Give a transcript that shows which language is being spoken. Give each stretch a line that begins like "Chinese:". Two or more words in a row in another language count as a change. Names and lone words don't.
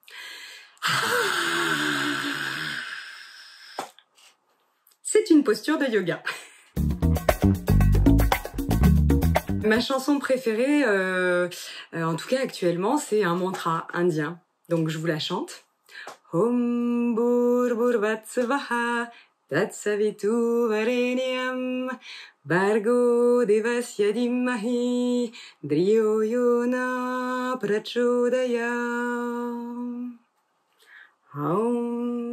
French: C'est une posture de yoga. Ma chanson préférée, en tout cas actuellement, c'est un mantra indien. Donc je vous la chante.
Sanskrit: ॐ भूर्भुवःस्वः तत्सवितुर् वरेण्यं भर्गो देवस्य धीमहि धियो यो नः प्रचोदयात्.